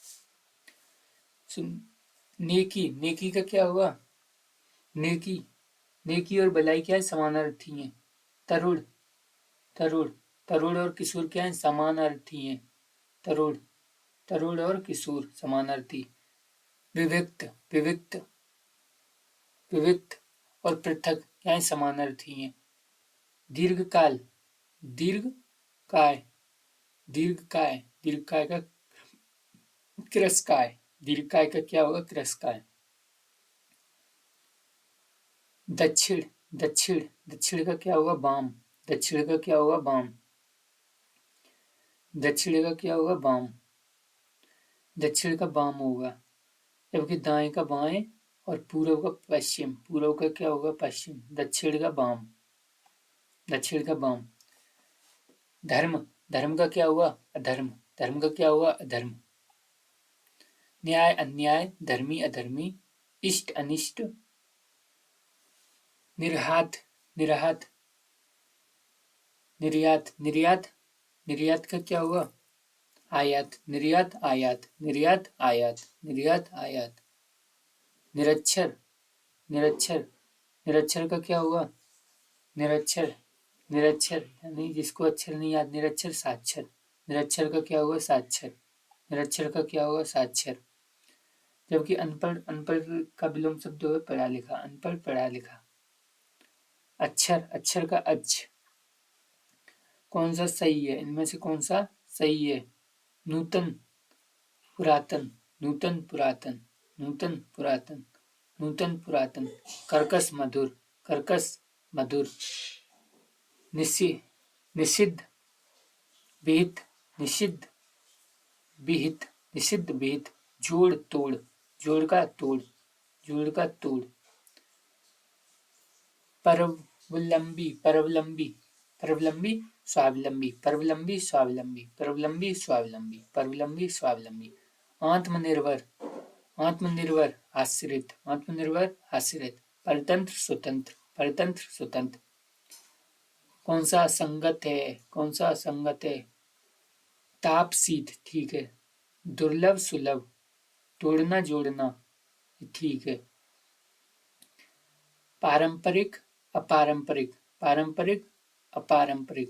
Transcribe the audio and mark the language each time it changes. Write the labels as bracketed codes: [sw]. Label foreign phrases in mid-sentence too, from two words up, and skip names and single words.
[hi] सुन, नेकी, नेकी का क्या होगा, नेकी, नेकी और भलाई क्या है, समानार्थी है। तरुण, तरुण, तरुण और किशोर क्या है, समानार्थी है। तरुण, तरुण और किशोर समानार्थी। विविक्त, विविक्त, विविक्त और पृथक क्या है, समानार्थी है। दीर्घकाल, दीर्घकाय, दीर्घकाय, दीर्घकाय का क्रस्काय, दीर्घकाय का क्या होगा, क्रस्काय। दक्षिण, दक्षिण, दक्षिण का क्या होगा, बाम, दक्षिण का क्या होगा, बाम, दक्षिण का क्या होगा, बाम, दक्षिण का बाम होगा। जबकि दाएं का बाएं और पूर्व का पश्चिम, पूर्व का क्या होगा, पश्चिम, दक्षिण का बाम, दक्षिण का बाम। धर्म, धर्म का क्या हुआ, अधर्म, धर्म का क्या हुआ, अधर्म। न्याय, अन्याय, धर्मी, अधर्मी, इष्ट, अनिष्ट, निर्हात, निर्हात, निर्यात, निर्यात, निर्यात का क्या हुआ, आयात, निर्यात, आयात, निर्यात, आयात, निर्यात, आयात। निरक्षर, निरक्षर, निरक्षर का क्या हुआ, निरक्षर, निरक्षर यानी जिसको अक्षर नहीं याद, निरक्षर, साक्षर, निरक्षर का क्या हुआ, साक्षर, निरक्षर का क्या हुआ, साक्षर। जबकि अनपढ़, अनपढ़ का विलोम शब्द हुआ पढ़ा लिखा, अनपढ़, पढ़ा लिखा। अक्षर, अक्षर का अच्छ, कौन सा सही है, इनमें से कौन सा सही है। नूतन, पुरातन, नूतन, पुरातन, नूतन, पुरातन, नूतन, पुरातन। कर्कश, मधुर, कर्कश, मधुर। निषिद्ध, विहित, निषिद्ध, विहित, निषिद्ध, विहित। जोड़, तोड़, जोड़ का तोड़, जोड़ का तोड़। परवलंबी, परवलंबी, परवलंबी, स्वावलंबी, परवलंबी, स्वावलंबी, परवलंबी, स्वावलंबी, परवलंबी, स्वावलंबी। आत्मनिर्भर, आत्मनिर्भर, आश्रित, आत्मनिर्भर, आश्रित। परतंत्र, स्वतंत्र, परतंत्र, स्वतंत्र। कौन सा असंगत है, कौन सा असंगत है। तापसीत, ठीक है। दुर्लभ, सुलभ, तोड़ना, जोड़ना, ठीक है। पारंपरिक, अपारंपरिक, पारंपरिक, अपारंपरिक।